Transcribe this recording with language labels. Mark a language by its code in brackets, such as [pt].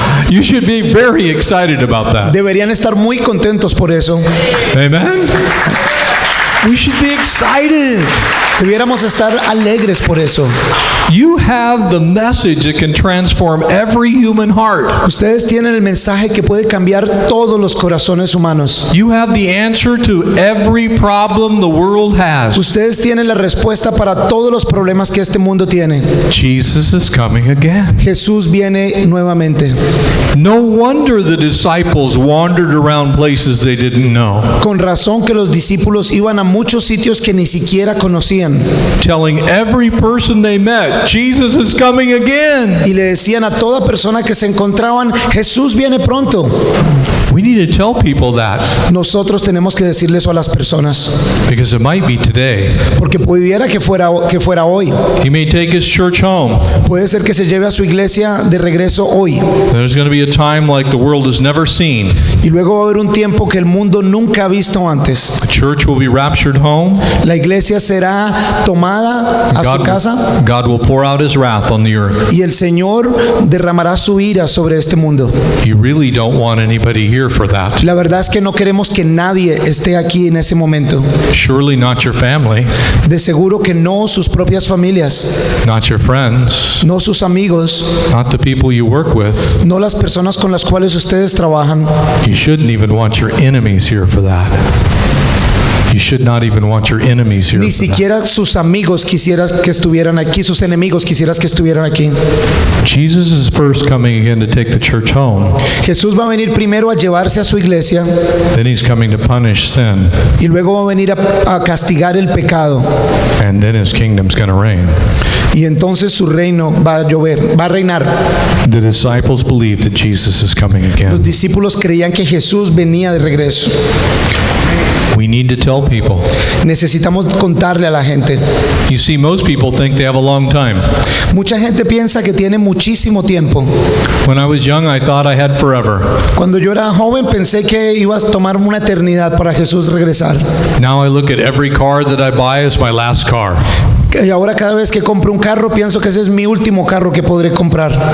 [en] You should be very excited about that. [es] Deberían estar muy contentos por eso. [en] Amen? We should be excited. [es] Debiéramos estar alegres por eso. [en] You have the message that can transform every human heart. [es] Ustedes tienen el mensaje que puede cambiar todos los corazones humanos. [en] You have the answer to every problem the world has. [es] Ustedes tienen la respuesta para todos los problemas que este mundo tiene. [en] Jesus is coming again. [es] Jesús viene nuevamente. [en] No wonder the disciples wandered around places they didn't know, [es] Con razón que los discípulos iban a muchos sitios que ni siquiera conocían [en] telling every person they met, Jesus is coming again. [es] y le decían a toda persona que se encontraban: Jesús viene pronto. [en] We need to tell people that [es] Nosotros tenemos que decirle eso a las personas, [en] because it might be today. [es] porque pudiera que fuera hoy. [en] He may take his church home. [es] Puede ser que se lleve a su iglesia de regreso hoy, [en] There's going to be a time like the world has never seen. [es] y luego va a haber un tiempo que el mundo nunca ha visto antes. [en] The church will be raptured home. [es] La iglesia será tomada a su casa [en] God will pour out his wrath on the earth. [es] y el Señor derramará su ira sobre este mundo. [en] You really don't want anybody here for that. [es] La verdad es que no queremos que nadie esté aquí en ese momento. [en] Surely not your family, [es] De seguro que no sus propias familias, [en] not your friends, [es] no sus amigos, [en] not the people you work with. [es] no las personas con las cuales ustedes trabajan. [en] You shouldn't even want your enemies here for that. You should not even want your enemies here. [es] Ni [en] for that. [es] siquiera sus amigos quisieras que estuvieran aquí, sus enemigos quisieras que estuvieran aquí. [en] Jesus is first coming again to take the church home. [es] Jesús va a venir primero a llevarse a su iglesia [en] Then he's coming to punish sin. [es] y luego va a venir a castigar el pecado. [en] And then his kingdom's going to reign. [es] Y entonces su reino va a reinar. [en] The disciples believed that Jesus is coming [es] Los [en] again. [es] discípulos creían que Jesús venía de regreso. [en] We need to tell people. [es] Necesitamos contarle a la gente. [en] You see, most people think they have a long time. [es] Mucha gente piensa que tiene muchísimo tiempo. [en] When I was young, I thought I had forever. [es] Cuando yo era joven pensé que ibas a tomar una eternidad para Jesús regresar. [en] Now I look at every car that I buy as my last car, [es] Y ahora cada vez que compro un carro pienso que ese es mi último carro que podré comprar.